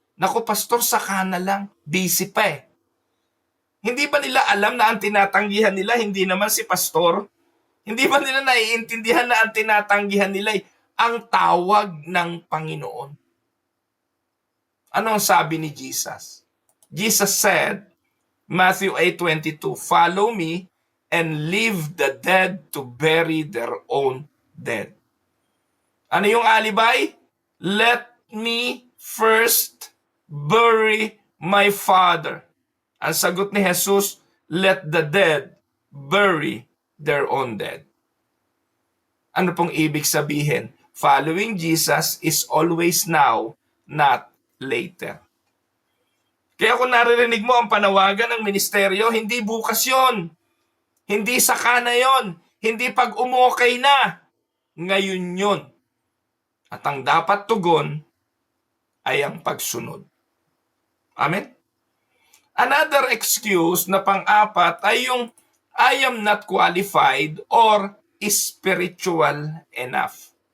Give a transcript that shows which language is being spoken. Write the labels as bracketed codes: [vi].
[tl] Naku, pastor, saka na lang. Busy pa Hindi ba nila alam na ang tinatanggihan nila, hindi naman si pastor? Hindi ba nila naiintindihan na ang tinatanggihan nila ang tawag ng Panginoon? Ano ang sabi ni Jesus? [en] Jesus said, Matthew 8:22, follow me and leave the dead to bury their own dead. [tl] Ano yung alibay? [en] Let me first bury my father. [tl] Ang sagot ni Jesus, [en] let the dead bury their own dead. [tl] Ano pong ibig sabihin? [en] Following Jesus is always now, not later. [tl] Kaya kung naririnig mo ang panawagan ng ministeryo, hindi bukas yon. Hindi saka na yon. Hindi pag umukay na. Ngayon yon. At ang dapat tugon ay ang pagsunod. [en] Amen? Another excuse [tl] na pang-apat ay yung [en] I am not qualified or spiritual enough.